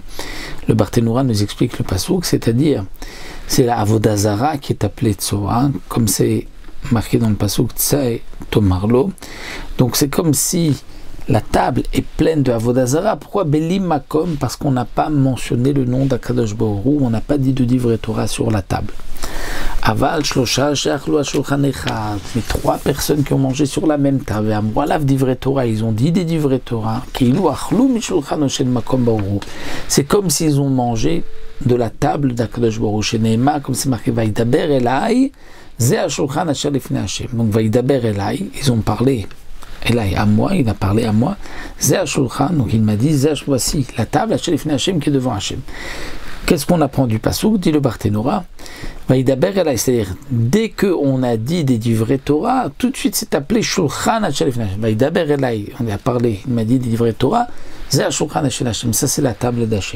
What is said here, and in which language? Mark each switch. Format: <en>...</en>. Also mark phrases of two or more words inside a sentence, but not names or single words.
<fr>Le Barthénora nous explique le Passouk, c'est-à-dire c'est la</fr> <he>עבודה זרה</he> <fr>qui est appelée Tsoa, comme c'est marqué dans le Passouk</fr> <he>צא תאמר לו.</he> <fr>Donc c'est comme si la table est pleine de</fr> <he>עבודה זרה. Pourquoi בלי מקום?</he> <fr>Parce qu'on n'a pas mentionné le nom d'</fr> <he>הקדוש ברוך הוא,</he> <fr>on n'a pas dit de</fr> <he>דברי תורה</he> <fr>sur la table.</fr> <he>אבל שלשה שאכלו שלחן אחד,</he> <fr>mais 3 personnes qui ont mangé sur la même table.</fr> <he>אמרו עליו דברי תורה,</he> <fr>ils ont dit des</fr> <he>דברי תורה. כאילו אכלו משלחן של מקום ברוך הוא.</he> <fr>C'est comme s'ils ont mangé de la table d'</fr> <he>הקדוש ברוך הוא.</he> <fr>Chez Neema, comme c'est marqué</fr> <he>וידבר אלי זה השלחן אשר לפני השם. Donc וידבר אלי,</he> <fr>ils ont parlé. Elai à moi, il a parlé à moi.</fr> <he>זה השלחן,</he> <fr>donc il m'a dit, voici la table</fr> <he>אשר לפני השם</he> <fr>qui est devant Hashem. Qu'est-ce qu'on apprend du Passouk, dit le Barthénora? C'est-à-dire, dès qu'on a dit des</fr> <he>דברי תורה,</he> <fr>tout de suite c'est appelé</fr> <he>שלחן אשר לפני השם.</he> <fr>On a parlé, il m'a dit des</fr> <he>דברי תורה,</he> <fr>ça c'est la table d'Hashem.</fr>